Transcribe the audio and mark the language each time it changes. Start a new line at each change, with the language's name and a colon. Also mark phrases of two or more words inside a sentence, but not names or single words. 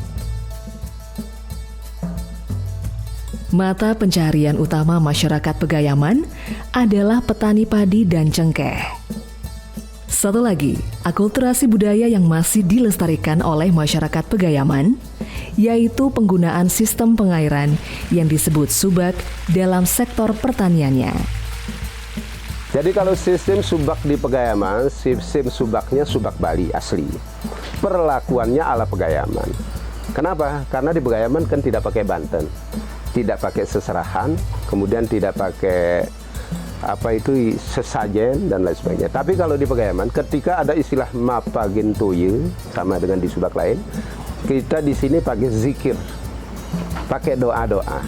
Indonesian: Mata pencaharian utama masyarakat Pegayaman adalah petani padi dan cengkeh. Satu lagi, akulturasi budaya yang masih dilestarikan oleh masyarakat Pegayaman, yaitu penggunaan sistem pengairan yang disebut subak dalam sektor pertaniannya. Jadi kalau sistem subak di Pegayaman, sistem subaknya subak Bali asli. Perlakuannya ala Pegayaman. Kenapa? Karena di Pegayaman kan tidak pakai Banten, tidak pakai seserahan, kemudian tidak pakai sesajen dan lain sebagainya. Tapi kalau di Pegayaman, ketika ada istilah mapagentoye sama dengan di Subak lain, kita di sini pakai zikir, pakai doa-doa.